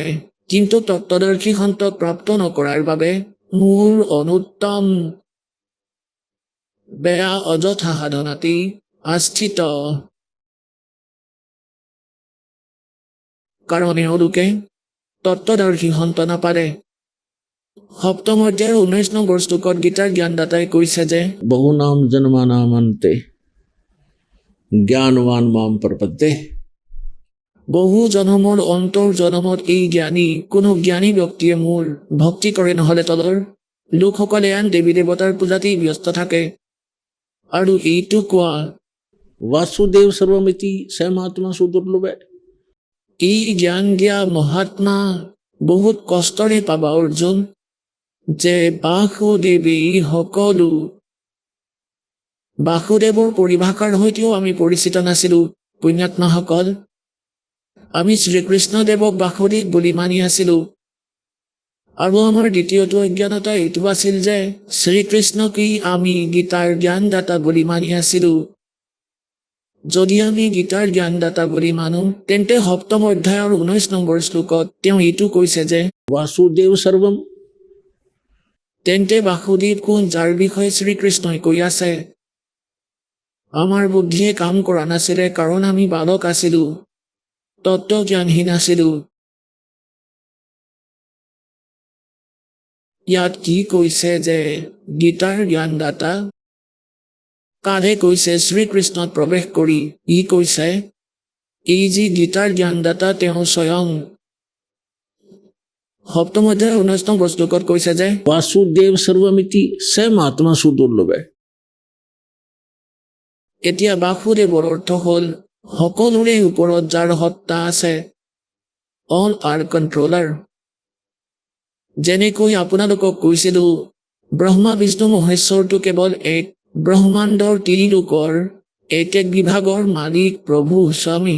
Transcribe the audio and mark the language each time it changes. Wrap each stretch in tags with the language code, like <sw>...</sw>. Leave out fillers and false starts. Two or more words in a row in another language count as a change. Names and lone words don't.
<as>কিন্তু তত্ত্বদৰ্শী সন্তক প্ৰাপ্ত নকৰাৰ বাবে মোৰ অনুত্তম বেয়া অযথা সাধনাতেই আস্থিত, কাৰণ এওঁলোকে তত্ত্বদৰ্শী সন্ত নাপালে। সপ্তম অধ্যায়ৰ 19 নম্বৰ শ্লোকত গীতাৰ জ্ঞানদাতাই কৈছে যে</as> <sa>बहुनाम जन्मानामन्ते ज्ञानवान माम प्रपद्ये।</sa> <as>বহু জনমৰ অন্তৰ জনমত এই কোনো জ্ঞানী ব্যক্তিয়ে মোৰ ভক্তি কৰে, নহলে তলৰ লোকসকলে আন দেৱী দেৱতাৰ পূজাতেই ব্যস্ত থাকে। আৰু এইটো কোৱা</as> <sa>वासुदेव सर्वमिति सहमात्मा सुदुर्लभे।</sa> <as>এই জ্ঞান দিয়া মহাত্মা বহুত কষ্টৰে পাবা অৰ্জুন, যে বাসুদেৱেই সকলো। বাসুদেৱৰ পৰিভাষাৰ সৈতেও আমি পৰিচিত নাছিলো পুণ্যাত্মাসকল। আমি শ্ৰীকৃষ্ণদেৱক বাসুদেৱ বুলি মানি আছিলো। আৰু আমাৰ দ্বিতীয়টো অজ্ঞানতা এইটো আছিল যে শ্ৰীকৃষ্ণকেই আমি গীতাৰ জ্ঞানদাতা বুলি মানি আছিলো। যদি আমি গীতাৰ জ্ঞানদাতা বুলি মানো, তেন্তে সপ্তম অধ্যায়ৰ 19 নম্বৰ শ্লোকত তেওঁ এইটো কৈছে যে</as> <sa>वासुदेव सर्वम।</sa> <as>তেন্তে বাসুদেৱ কোন, যাৰ বিষয়ে শ্ৰীকৃষ্ণই কৈ আছে? আমাৰ বুদ্ধিয়ে কাম কৰা নাছিলে, কাৰণ আমি বালক আছিলো, তত্ত্বজ্ঞানহীন আছিলো। ইয়াত কি কৈছে যে গীতাৰ জ্ঞানদাতা কাৰে কৈছে শ্ৰীকৃষ্ণত প্ৰৱেশ কৰি? ই কৈছে এই যি গীতাৰ জ্ঞানদাতা তেওঁ স্বয়ং। সপ্তম অধ্যায়ৰ 19 নম্বৰ শ্লোকত কৈছে যে</as> <sa>वासुदेव सर्वमिति सहमात्मा सुदुर्लभे।</sa> <as>এতিয়া বাসুদেৱৰ অৰ্থ হ'ল সকলোৰে ওপৰত যাৰ সত্তা আছে,</as> <en>all are controller.</en> <as>যেনেকৈ আপোনালোকক কৈছিলো, ব্ৰহ্মা বিষ্ণু মহেশ্বৰটো কেৱল এক ব্ৰহ্মাণ্ডৰ তিনিলোকৰ এক বিভাগৰ মালিক, প্ৰভু, স্বামী।</as>